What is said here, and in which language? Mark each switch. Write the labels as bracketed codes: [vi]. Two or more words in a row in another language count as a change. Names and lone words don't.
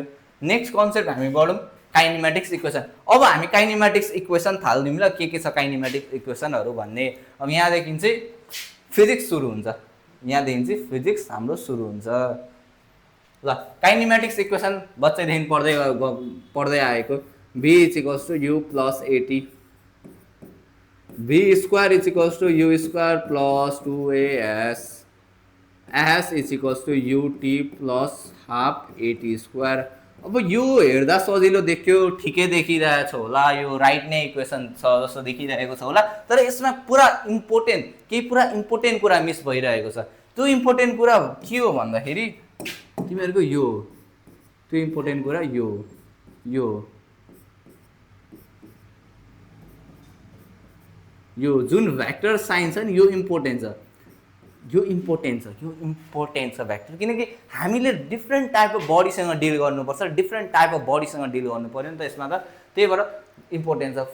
[en] next concept [ne] हामी बढौँ, [en] kinematics equation. [ne] अब हामी [en] kinematics equation [ne] थाल्दिउँ ल, के छ [en] kinematics equations [ne] भन्ने। अब यहाँदेखि चाहिँ फिजिक्स सुरु हुन्छ, फिजिक्स हाम्रो सुरु हुन्छ ल। [en] kinematics equation [ne] बच्चैदेखि पढ्दै आएको, v = u + at, v² = u² + 2as, s = ut + ½ at²। अब यो हेर्दा सजिलो देखियो, ठिकै देखिरहेछ होला, यो राइट नै इक्वेसन छ जस्तो देखिरहेको छ होला, तर यसमा पुरा इम्पोर्टेन्ट कुरा मिस भइरहेको छ। त्यो इम्पोर्टेन्ट कुरा के हो भन्दाखेरि तिमीहरूको त्यो इम्पोर्टेन्ट कुरा यो जुन [en] vector sign [ne] छ नि, यो इम्पोर्टेन्ट छ भेक्टर, किनकि हामीले [en] different type of body [ne] डिल गर्नुपर्छ, [en] different type of body [ne] डिल गर्नु पर्यो नि त यसमा त, त्यही भएर इम्पोर्टेन्ट छ।